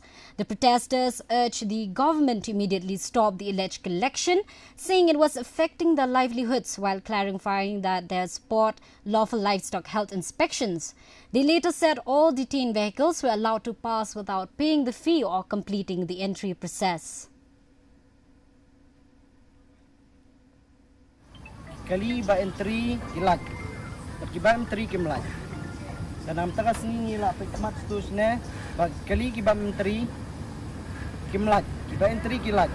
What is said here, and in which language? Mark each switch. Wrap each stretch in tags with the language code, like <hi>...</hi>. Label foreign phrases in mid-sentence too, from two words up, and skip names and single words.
<en>The protesters urged the government to immediately stop the alleged collection, saying it was affecting their livelihoods, while clarifying that they support lawful livestock health inspections. They later said all detained vehicles were allowed to pass without paying the fee or completing the entry process.</en> <pbv>Kali ba entry kilag, kiba entry kimlag. Sanam takas ni la pekmat stus ne, bag kali kiba entry kimlag, kiba entry kilag.</pbv>